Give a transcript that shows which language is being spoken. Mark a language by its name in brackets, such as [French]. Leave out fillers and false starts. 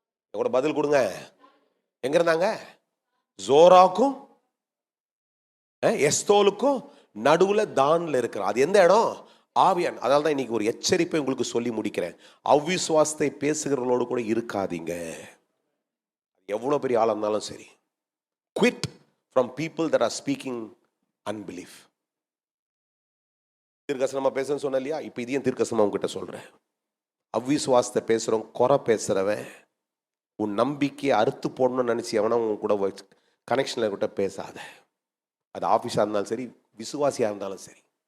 [Tamil] கூட பதில் கொடுங்க. எங்க இருந்தாங்க? ஜோராக்கும் எஸ்தோலுக்கும் நடுவுல தான்ல இருக்கிறான். அது எந்த இடம்? ஆவியான். அதனால தான் இன்னைக்கு ஒரு எச்சரிப்பை உங்களுக்கு சொல்லி முடிக்கிறேன். அவ்விசுவாசத்தை பேசுகிறவர்களோடு கூட இருக்காதீங்க. எவ்வளவு பெரிய ஆளா இருந்தாலும் சரி. [English] Quit from people that are speaking unbelief. [Tamil] தீர்க்கசனமா பேசுன்னு சொன்ன இல்லையா? இப்ப இதையும் தீர்க்கசனமா உங்ககிட்ட சொல்றேன். அவ்விசுவாசத்தை பேசுறோம், குறை பேசுறவன், உன் நம்பிக்கையை அறுத்து போடணும்னு நினைச்சு எவனா உன் கூட கனெக்ஷன்ல கிட்ட பேசாத. அது ஆபீஸா இருந்தாலும் சரி, விசுவாசியா இருந்தாலும் சரி.